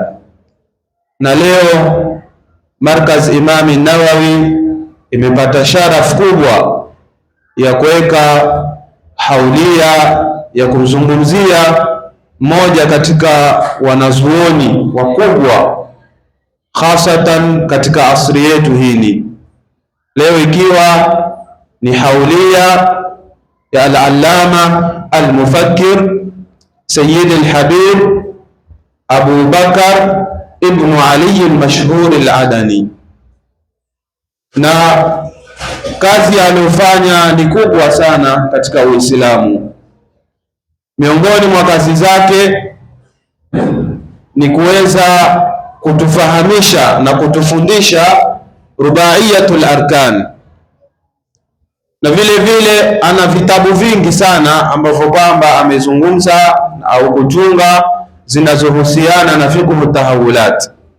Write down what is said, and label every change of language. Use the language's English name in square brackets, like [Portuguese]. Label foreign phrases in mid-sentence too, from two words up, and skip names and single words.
[Swahili] Na leo Markaz Imam Nawawi imepata sharafu kubwa ya kuweka haulia ya kumzungumzia mmoja katika wanazuoni wakubwa, hasatan katika asri yetu hili leo, ikiwa ni haulia ya [Arabic] العلامة المفكر [Swahili] Sayyid al-Habib Abu Bakar ibn Ali al-Mashhur al-Adani, na kazi aliyofanya ni kubwa sana katika Uislamu. Miongoni mwa kazi zake ni kuweza kutufahamisha na kutufundisha rubaiyatul arkan, na vile vile ana vitabu vingi sana ambavyo kwamba amezungumza au kutunga zinazohusiana na [Arabic] فقه التحولات.